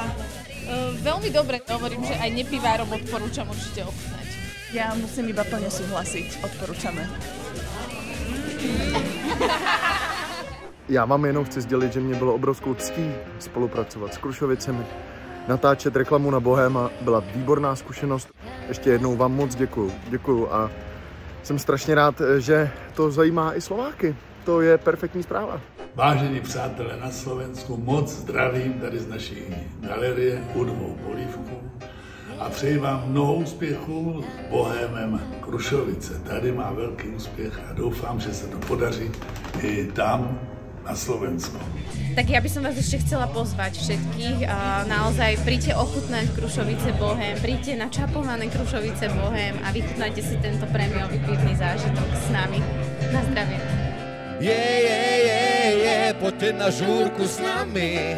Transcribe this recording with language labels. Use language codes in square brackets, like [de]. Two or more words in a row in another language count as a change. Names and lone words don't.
[sk] Veľmi dobre, hovorím, že aj nepivárom odporúčam určite ochutnať. Ja musím iba plne súhlasiť, odporúčame. [cs] Já vám jenom chci sdělit, že mě bylo obrovskou ctí spolupracovat s Krušovicemi. Natáčet reklamu na Bohema byla výborná zkušenost. Ještě jednou vám moc děkuju a jsem strašně rád, že to zajímá i Slováky. To je perfektní zpráva. Vážení přátelé na Slovensku, moc zdravím tady z naší galerie U2 Polívku a přeji vám mnoho úspěchů s Bohemem Krušovice. Tady má velký úspěch a doufám, že se to podaří i tam na Slovensku. [sk] Tak ja by som vás ešte chcela pozvať všetkých a naozaj príďte ochutnať Krušovice Bohem, príďte na čapované Krušovice Bohem a vychutnajte si tento prémiový pivný zážitok s nami. Na zdravie. Poďte na žúrku s nami.